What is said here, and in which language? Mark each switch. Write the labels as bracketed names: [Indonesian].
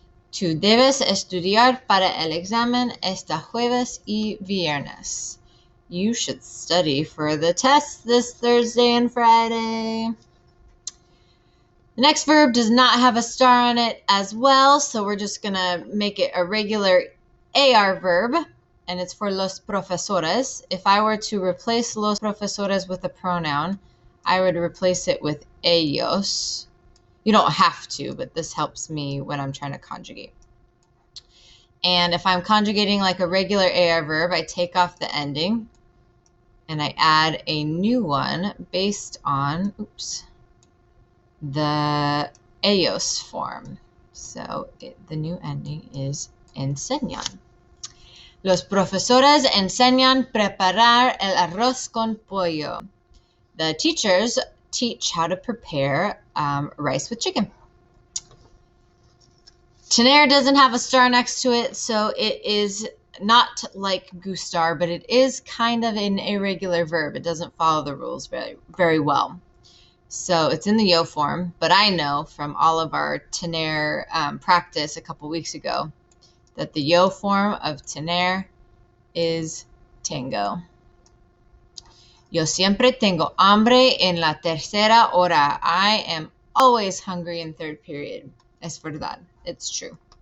[Spanish] Tú debes estudiar para el examen este jueves y viernes. [English] You should study for the test this Thursday and Friday. The next verb does not have a star on it as well, so we're just going to make it a regular AR verb, and it's for [Spanish] los profesores. [English] If I were to replace [Spanish] los profesores [English] with a pronoun, I would replace it with ellos. You don't have to, but this helps me when I'm trying to conjugate. And if I'm conjugating like a regular AR verb, I take off the ending and I add a new one based on, the ellos form. So the new ending is enseñan. [Spanish] Los profesores enseñan preparar el arroz con pollo. [English] The teachers teach how to prepare rice with chicken. Tener doesn't have a star next to it, so it is not like gustar, but it is kind of an irregular verb. It doesn't follow the rules very, very well. So it's in the yo form, but I know from all of our tener practice a couple weeks ago that the yo form of tener is tengo. [Spanish] Yo siempre tengo hambre en la tercera hora. [English] I am always hungry in third period. [Spanish] Es verdad. [English] It's true.